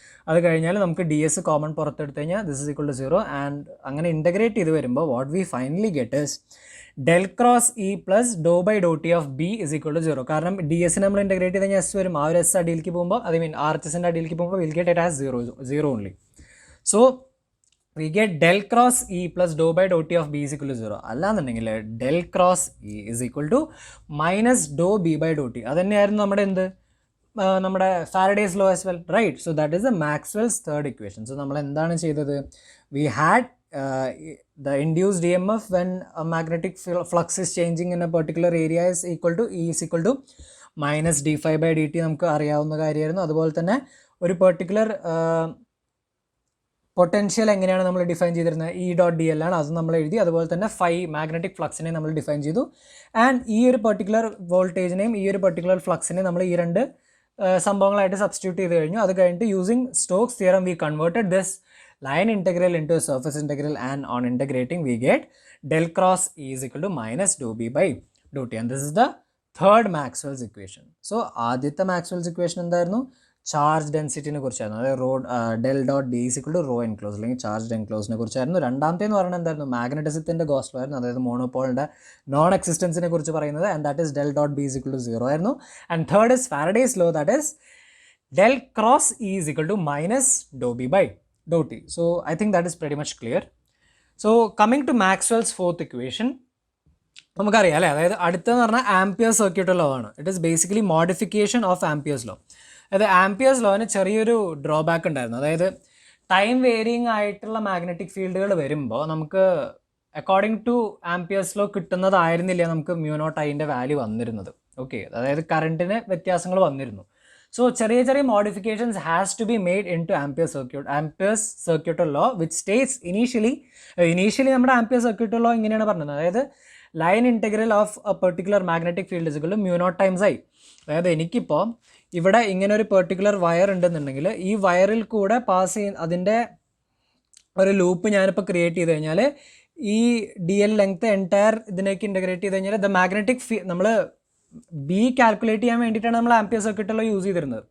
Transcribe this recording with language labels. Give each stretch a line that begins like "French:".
Malayalam: അത് കഴിഞ്ഞാൽ നമുക്ക്
English: d s common
Malayalam: പുറത്തെടുത്ത് കഴിഞ്ഞാൽ
English: This is equal to 0. And
Malayalam: അങ്ങനെ
English: integrate
Malayalam: ചെയ്ത് വരുമ്പോൾ
English: What we finally get is del cross E plus dou by dou T of B is equal to 0.
Malayalam: കാരണം ഡി എസ് നമ്മൾ ഇൻ്റഗ്രേറ്റ് ചെയ്ത് കഴിഞ്ഞാൽ എസ് വരും. ആ ഒരു എസ് അടിയിലേക്ക് പോകുമ്പോൾ,
English: I mean
Malayalam: ആർ എച്ച് എസിൻ്റെ അടിയിലേക്ക് പോകുമ്പോൾ
English: Will get it as 0 only. So we get del cross E plus dou by dou T of B is equal to 0.
Malayalam: അല്ലാന്നുണ്ടെങ്കിൽ
English: del cross E is equal to minus dou B by dou T.
Malayalam: അത് തന്നെയായിരുന്നു നമ്മുടെ എന്ത്? നമ്മുടെ Faraday's law
English: As well, right? So that is a Maxwell's third equation.
Malayalam: So നമ്മൾ എന്താണ് ചെയ്തത്?
English: We had the induced EMF when a magnetic flux is changing in a particular area is equal to E is equal to minus d5 by dt.
Malayalam: നമുക്ക് അറിയാവുന്ന കാര്യമായിരുന്നു. അതുപോലെ തന്നെ ഒരു particular potential എങ്ങനെയാണ് നമ്മൾ ഡിഫൈൻ ചെയ്തിരുന്നത്? ഇ ഡോട്ട് ഡി എൽ ആണ്, അത് നമ്മൾ എഴുതി. അതുപോലെ തന്നെ ഫൈ മാഗ്നറ്റിക് ഫ്ലക്സിനെ നമ്മൾ ഡിഫൈൻ ചെയ്തു. ആൻഡ് ഈ ഒരു പെർട്ടിക്കുലർ വോൾട്ടേജിനെയും ഈ ഒരു പെർട്ടിക്കുലർ ഫ്ലക്സിനെയും നമ്മൾ ഈ രണ്ട് സംഭവങ്ങളായിട്ട് സബ്സ്റ്റിറ്റ്യൂട്ട് ചെയ്ത് കഴിഞ്ഞു. അത് കഴിഞ്ഞിട്ട്
English: Using Stokes theorem we converted this line integral into a surface integral, and on integrating we get del cross E is equal to minus dou B by dou T, and this is the third Maxwell's equation.
Malayalam: So ആദ്യത്തെ Maxwell's equation എന്തായിരുന്നു? Charge ഡെൻസിറ്റിനെ കുറിച്ചായിരുന്നു.
English: അതായത് del dot D is equal to rho enclose
Malayalam: അല്ലെങ്കിൽ
English: Charge എൻക്ലോസിനെ കുറിച്ചായിരുന്നു.
Malayalam: രണ്ടാമത്തെ എന്ന് പറയുന്നത് എന്തായിരുന്നു? മാഗ്നറ്റിസത്തിൻ്റെ ഗോസ് ലോ ആയിരുന്നു. അതായത് മോണോപോളിൻ്റെ നോൺ എക്സിസ്റ്റൻസിനെ കുറിച്ച് പറയുന്നത്,
English: and that is del dot B is equal to 0
Malayalam: ആയിരുന്നു.
English: And third is Faraday's law, that is del cross E is equal to minus dou B by dou T. So I think that is pretty much clear. So coming to Maxwell's fourth equation,
Malayalam: നമുക്കറിയാം അല്ലേ? അതായത് അടുത്തെന്ന് പറഞ്ഞാൽ
English: Ampere's circuit law ആണ്. It is basically modification of Ampere's law.
Malayalam: അതായത് amperes ലോന് ചെറിയൊരു drawback ഉണ്ടായിരുന്നു. അതായത് ടൈം വേരിയിങ് ആയിട്ടുള്ള മാഗ്നറ്റിക് ഫീൽഡുകൾ വരുമ്പോൾ നമുക്ക്
English: according to
Malayalam: ആംപിയേഴ്സ് ലോ കിട്ടുന്നതായിരുന്നില്ല നമുക്ക് മ്യൂനോട്ട് ഐൻ്റെ വാല്യൂ വന്നിരുന്നത്. ഓക്കെ, അതായത് കറണ്ടിന് വ്യത്യാസങ്ങൾ വന്നിരുന്നു.
English: So
Malayalam: ചെറിയ ചെറിയ
English: modifications has to be made into Ampere's circuit law, which states initially
Malayalam: നമ്മുടെ
English: Ampere's circuit law
Malayalam: ഇങ്ങനെയാണ് പറഞ്ഞത്. അതായത്
English: Line integral of a particular magnetic field is equal to mu naught times I.
Malayalam: അതായത് എനിക്കിപ്പോൾ ഇവിടെ ഇങ്ങനെ ഒരു പെർട്ടിക്കുലർ വയർ ഉണ്ടെന്നുണ്ടെങ്കിൽ ഈ വയറിൽ കൂടെ പാസ് ചെയ്യുന്ന അതിൻ്റെ ഒരു ലൂപ്പ് ഞാനിപ്പോൾ ക്രിയേറ്റ് ചെയ്ത് കഴിഞ്ഞാൽ ഈ D L length entire ഇതിനേക്ക് integrate ചെയ്ത് കഴിഞ്ഞാൽ ദ മാഗ്നറ്റിക് നമ്മൾ ബി കാൽക്കുലേറ്റ് ചെയ്യാൻ വേണ്ടിയിട്ടാണ് നമ്മൾ ആംപിയർ സർക്യൂട്ടിലോ യൂസ് ചെയ്തിരുന്നത്.